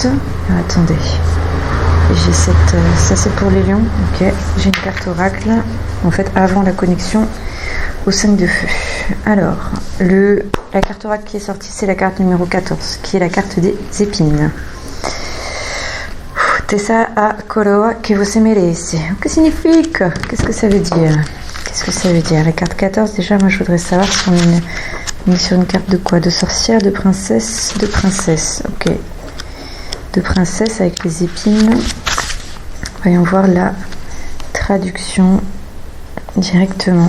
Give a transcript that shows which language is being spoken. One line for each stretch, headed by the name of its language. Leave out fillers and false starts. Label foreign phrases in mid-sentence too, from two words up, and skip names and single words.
French: Attendez, j'ai ça c'est pour les lions, ok. J'ai une carte oracle, en fait avant la connexion au 5 de feu. Alors, la carte oracle qui est sortie, c'est la carte numéro 14, qui est la carte des épines.
Portuguese: Tessa a coroa que você merece. Que significa?
French: Qu'est-ce que ça veut dire? Qu'est-ce que ça veut dire? La carte 14, déjà, moi je voudrais savoir si on est sur une carte de quoi? De sorcière, de princesse, de princesse. Ok. De princesse avec les épines. Voyons voir la traduction directement.